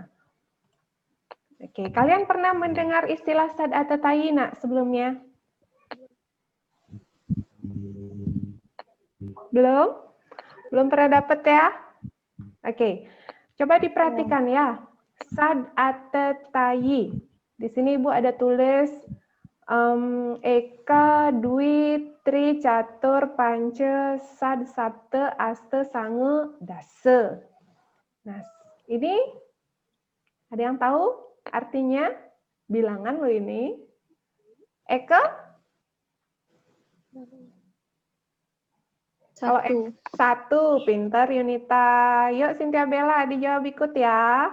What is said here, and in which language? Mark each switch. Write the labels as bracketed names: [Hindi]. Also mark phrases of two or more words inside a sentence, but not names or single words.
[Indonesian] Oke, kalian pernah mendengar istilah sad atau tayina sebelumnya? Belum? Belum pernah dapat ya? Oke, coba diperhatikan ya. Sad atau tayi. Di sini Ibu ada tulis [Sanskrit] Eka, Dwi, Tri, Catur, Panca, Sad, Sapta, Asta, Sange, Dasa. [Indonesian] Nah, ini ada yang tahu artinya? Bilangan loh ini. Eka? Kalau satu, pinter Yunita. Yuk Cynthia Bella dijawab ikut ya.